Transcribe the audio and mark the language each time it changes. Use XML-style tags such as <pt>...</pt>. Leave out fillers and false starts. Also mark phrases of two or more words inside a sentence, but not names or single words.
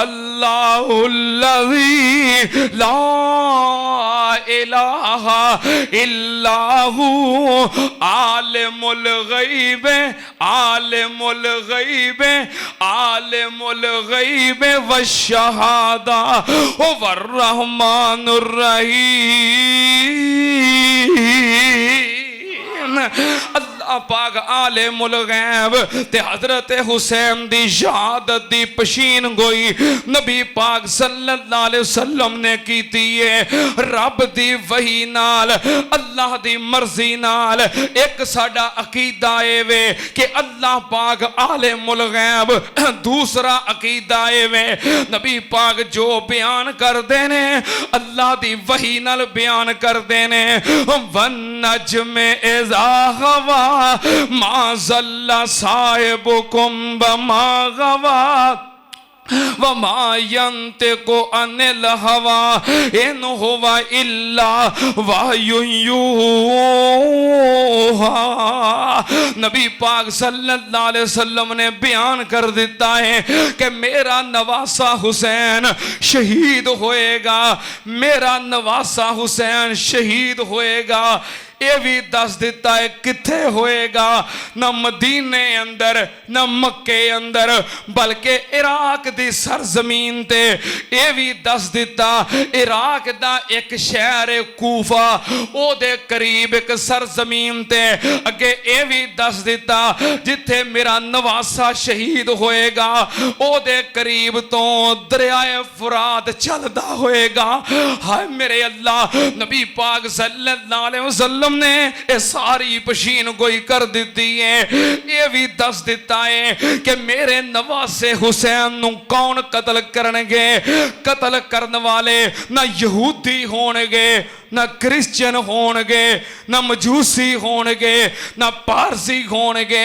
<ar>والله الذي لا إله إلا هو عالم الغيب عالم الغيب عالم الغيب والشهادة الرحمن الرحيم.</ar> <pa>اللہ پاک</pa> <ar>عالم الغيب</ar> <pa>تے حضرت حسین دی شہادت دی پیشین گوئی نبی پاک</pa> <ar>صلى الله عليه وسلم</ar> <pa>نے کیتی اے. رب دی وحی نال اللہ دی مرضی نال اک ساڈا عقیدہ اے وے کہ اللہ پاک</pa> <ar>عالم الغيب.</ar> <pa>دوسرا عقیدہ اے وے نبی پاک جو بیان کردے نے اللہ دی وحی نال بیان کردے نے.</pa> <ar>والنجم إذا هوى ما ضل صاحبكم وما غوى وما ينطق عن الهوى إن هو إلا وحي يوحى.</ar> <pa>نبی پاک</pa> <ar>صلى الله عليه وسلم</ar> <pa>نے بیان کر دتا اے کہ میرا نواسہ حسین شہید ہووے گا. میرا نواسہ حسین شہید ہووے گا. ایہہ وی دس دتا اے کتھے ہووے گا? نہ مدینے اندر نہ مکے اندر بلکہ عراق دی سرزمین تے. ایہہ وی دس دتا عراق دا اک شہر اے کوفہ اوہدے قریب اک سرزمین تے. اگے ایہہ وی دس دتا جتھے میرا نواسہ شہید ہووے گا اوہدے قریب توں دریائے فرات چلدا ہووے گا. ہائے میرے اللہ نبی پاک</pa> <ar>صلى الله عليه وسلم</ar> <pa>نے ایہہ ساری پیشین گوئی کر دتی اے. ایہہ وی دس دتا اے کہ میرے نواسے حسین نوں کون قتل کرن گے? قتل کرن والے نہ یہودی ہون گے نہ کرسچین ہون گے نہ مجوسی ہون گے نہ پارسی ہون گے.</pa>